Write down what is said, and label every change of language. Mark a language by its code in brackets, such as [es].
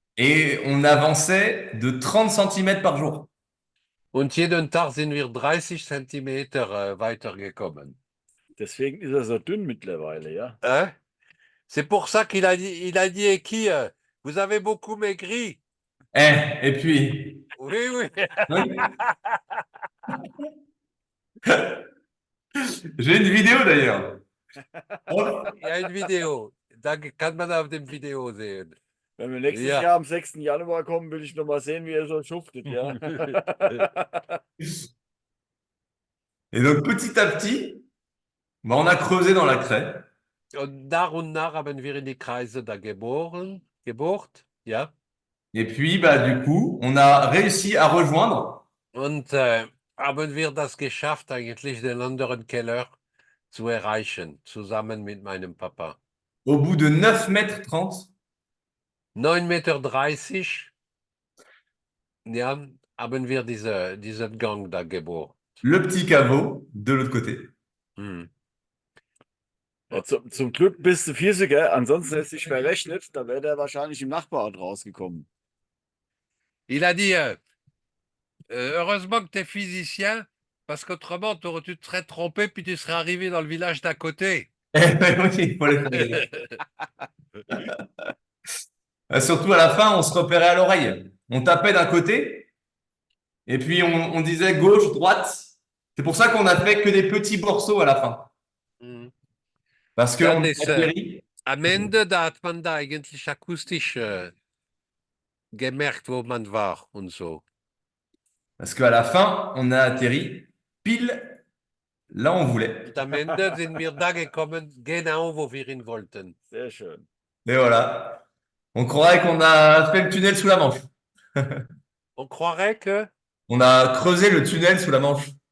[fr] Et on avançait de 30 cm par jour. [de] Und jeden Tag sind wir 30 Zentimeter weitergekommen. Deswegen ist er so dünn mittlerweile, ja. [fr] Hein? C'est pour ça qu'il a dit Eki, vous avez beaucoup maigri. Et puis, Oui, oui. oui. J'ai une vidéo d'ailleurs. Hop. [de] Ja, ein Video. Da kann man auf dem Video sehen. Wenn wir nächstes Ja. Jahr am 6. Januar kommen, will ich noch mal sehen, wie er so schuftet, ja. [fr] Et donc petit à petit, bah, on a creusé dans la craie. [de] Und nach haben wir in die Kreise da gebohrt, ja. [fr] Et puis, bah, du coup, on a réussi à rejoindre [de] Und haben wir das geschafft, eigentlich den anderen Keller zu erreichen, zusammen mit meinem Papa. [fr] au bout de 9,30 m. [de] 9,30 Meter, ja, haben wir diesen Gang da gebohrt. [fr] Le petit caveau de l'autre côté. Hm. [de] Ja, zum Glück bist du Physiker, ansonsten hättest du dich verrechnet, da wäre der wahrscheinlich im Nachbarort rausgekommen. [fr] Il a dit, heureusement que tu es physicien, parce qu'autrement, tu te serais trompé, puis tu serais arrivé dans le village d'à côté. Oui, il faut les faire. Surtout à la fin, on se repérait à l'oreille. On tapait d'un côté, et puis on disait gauche, droite. C'est pour ça qu'on a fait que des petits morceaux à la fin. Hm. Parce [de] Ja, [fr] qu'on [de] das, [fr] atterrit. [de] Am Ende, da hat man da eigentlich akustisch gemerkt, wo man war und so. [fr] Parce qu'à la fin, on a atterri pile là où on voulait. [de] Und am Ende sind wir da gekommen, genau wo wir hin wollten. Sehr schön. [fr] Et voilà. On croirait qu'on a fait le tunnel sous la Manche. On croirait que On a creusé le tunnel sous la Manche.